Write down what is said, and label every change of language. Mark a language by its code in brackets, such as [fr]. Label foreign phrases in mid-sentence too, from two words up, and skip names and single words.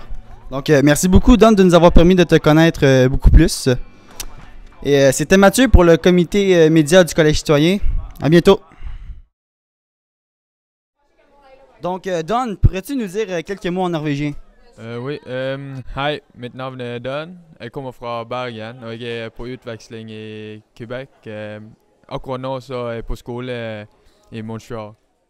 [fr] Donc, merci beaucoup, Don, de nous avoir permis de te connaître beaucoup plus. Et c'était Mathieu pour le comité média du Collège citoyen. À bientôt. Donc, Don, pourrais-tu nous dire quelques mots en norvégien? Oui, [no] hei, mitt navn er Don. Jeg kommer fra Bergen, og jeg er på utveksling i Quebec. Akkurat nå så er jeg på skole i Montreal.